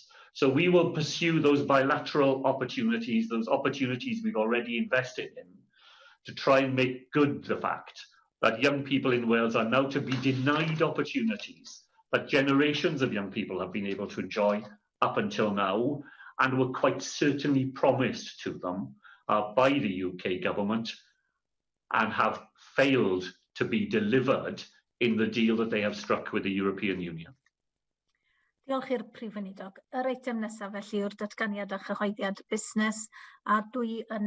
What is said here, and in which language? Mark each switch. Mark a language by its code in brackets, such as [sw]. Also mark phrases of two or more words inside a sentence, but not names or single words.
[en] So we will pursue those bilateral opportunities, those opportunities we've already invested in, to try and make good the fact that young people in Wales are now to be denied opportunities that generations of young people have been able to enjoy up until now, and were quite certainly promised to them by the UK government and have failed to be delivered in the deal that they have struck with the European Union. [cy] Diolch i'r Prif Weinidog. Yr eitem nesaf felly yw'r datganiad a chyhoeddiad busnes, a dwi yn